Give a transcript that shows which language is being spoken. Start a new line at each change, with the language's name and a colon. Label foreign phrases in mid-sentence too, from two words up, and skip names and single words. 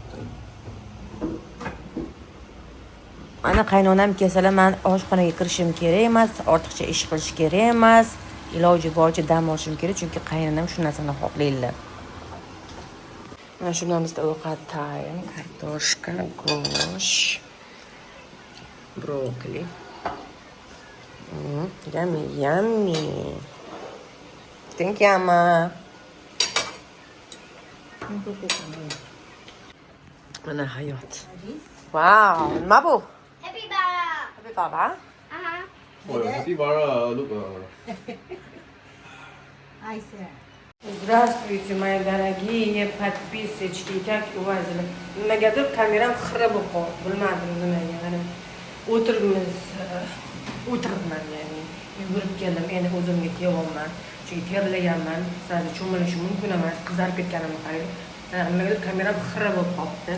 Uzbek: Mana qaynonam kelsalar, men oshxonaga kirishim kerak emas, ortiqcha ish qilish kerak emas. Iloji boricha dam olishim kerak, chunki qaynonam shu narsani xohlaydilar. Mana shu bilan bizda ovqat tayyor, kartoshka, go'sht, brokoli.
English: Yummy. Thank you,
Uzbek: Amma. Mana hayot. Wow, nima bu?
English: Happy Baba. Happy Baba. Ой, happy bara, look. I said.
Russian: Здравствуйте, мои дорогие подписчики, как у вас?
Uzbek: Nimagadir kameram xira bo'lib qoldi. Bilmadim nimaga. Mana o'tiribman, ya'ni yugurib keldim. Endi o'zimga kelyapman. Chunki terlaganman. Sizlarga cho'milishim mumkin emas. Qizarib ketganimni qarang. Nimagadir kameram xira bo'lib qoldi.